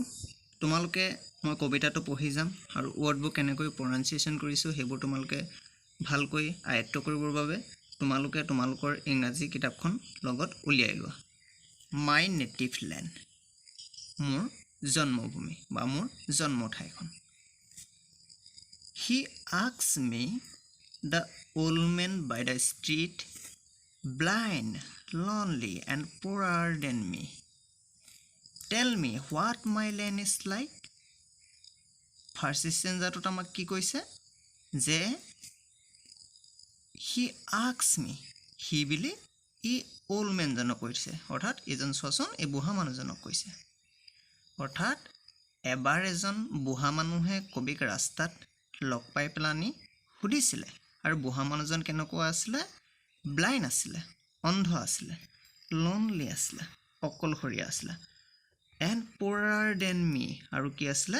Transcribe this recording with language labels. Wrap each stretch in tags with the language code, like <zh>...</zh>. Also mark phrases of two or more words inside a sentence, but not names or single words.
<as>তোমালোকে মই কবিতাটো পঢ়ি যাম আৰু ৱৰ্ডবোৰ কেনেকৈ প্ৰনাউন্সিয়েশ্যন কৰিছোঁ সেইবোৰ তোমালোকে ভালকৈ আয়ত্ব কৰিবৰ বাবে তোমালোকে তোমালোকৰ ইংৰাজী কিতাপখন লগত উলিয়াই লোৱা। মাই নেটিভ লেণ্ড, মোৰ জন্মভূমি বা মোৰ জন্ম ঠাইখন।</as> <en>He asks me, the old man by the street, blind, lonely and poorer than me, tell me what my land is like. first stanza</en> <as>আমাক কি কৈছে যে</as> <en>he asks me,</en> <as>he বুলি ই</as> <en>old man-</en> <as>জনক কৈছে, অৰ্থাৎ এইজন চোৱাচোন এই বুঢ়া মানুহজনক কৈছে। অৰ্থাৎ এবাৰ এজন বুঢ়া মানুহে কবিক ৰাস্তাত লগ পাই পেলানি সুধিছিলে আৰু বুঢ়া মানুহজন কেনেকুৱা আছিলে? ব্লাইণ্ড আছিলে, অন্ধ আছিলে, লনলি আছিলে, অকলশৰীয়া আছিলে,</as> <en>and poorer than me,</en> <as>আৰু কি আছিলে?</as>